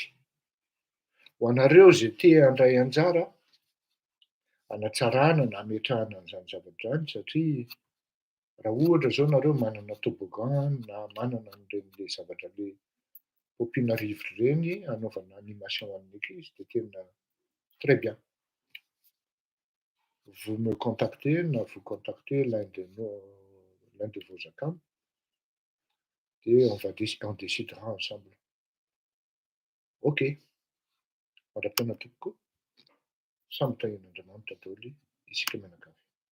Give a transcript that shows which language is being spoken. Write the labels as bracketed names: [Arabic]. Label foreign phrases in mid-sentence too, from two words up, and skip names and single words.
[Malagasy] Ho anareo izay te handray anjara hanatsarana na hametrahana an'izany zavatra izany, satria raha ohatra zao nareo manana toboggan na manana an'ireny zavatra le ompiana rivotra ireny hanaovana animation an'ny ankizy dia tena [French] très bien. Vous me contactez, na vous contactez l'un de vos accoms et on décidera ensemble. [Malagasy] Ok, mandram-piona tompoko, samy tahian'Andriamanitra daholo isika mianakavy.